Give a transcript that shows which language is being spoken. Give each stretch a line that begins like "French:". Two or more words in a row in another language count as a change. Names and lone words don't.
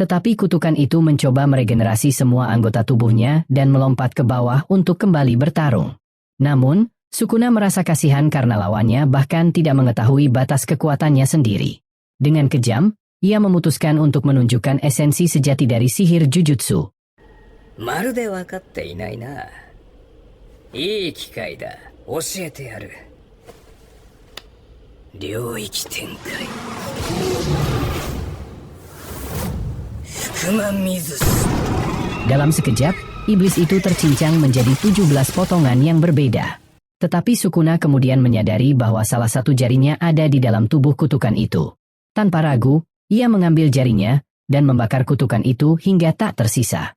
Indonesian: Tetapi kutukan itu mencoba meregenerasi semua anggota tubuhnya dan melompat ke bawah untuk kembali bertarung. Namun, Sukuna merasa kasihan karena lawannya bahkan tidak mengetahui batas kekuatannya sendiri. Dengan kejam, ia memutuskan untuk menunjukkan esensi sejati dari sihir Jujutsu.
Japanese: まるで分かっていないな。いい機会だ。教えてやる。領域展開。福間水す。
Indonesian: Dalam sekejap, iblis itu tercincang menjadi 17 potongan yang berbeda. Tetapi Sukuna kemudian menyadari bahwa salah satu jarinya ada di dalam tubuh kutukan itu. Tanpa ragu, ia mengambil jarinya dan membakar kutukan itu hingga tak tersisa.